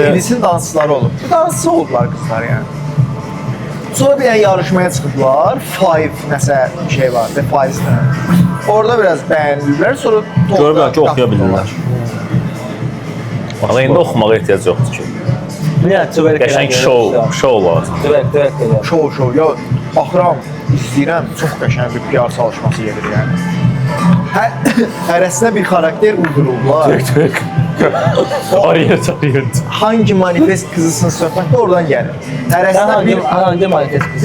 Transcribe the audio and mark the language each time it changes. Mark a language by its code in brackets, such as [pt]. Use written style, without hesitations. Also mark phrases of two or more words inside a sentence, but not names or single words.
[az] Enis'in dansçıları olub. Dansçı oldular qızlar yəni. Sonra bir dənə yarışmaya çıxıblar. Five nəsə bir şey var, The Five's'də. Orada biraz bəyəndilər, sonra Görürlər ki, oxuya bilirlər. Valla indi oxumağa ehtiyac yoxdur ki. Qəşəng show lazım. Direkt. Show. Ya baxıram, istəyirəm, çox qəşəng bir PR çalışması gedir yəni. Hərəsinə bir xarakter uydururlar. Ayırt. Hangi manifest qızısın söhbəti oradan gəlir. Hərəsinə bir hangi manifest qızı?